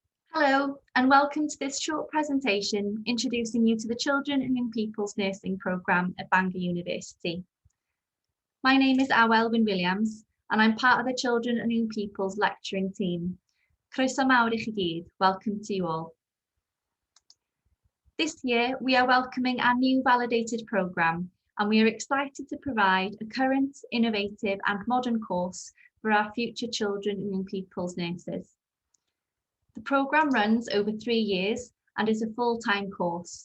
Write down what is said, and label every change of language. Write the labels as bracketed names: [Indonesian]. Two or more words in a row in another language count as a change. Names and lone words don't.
[English] Hello, and welcome to this short presentation introducing you to the Children and Young People's Nursing Programme at Bangor University. My name is Awelwyn Williams, and I'm part of the Children and Young People's lecturing team. [Welsh] Croeso mawr I chi gyd, [English] welcome to you all. This year, we are welcoming our new validated programme, and we are excited to provide a current, innovative and modern course for our future children and young people's nurses. The programme runs over 3 years and is a full-time course.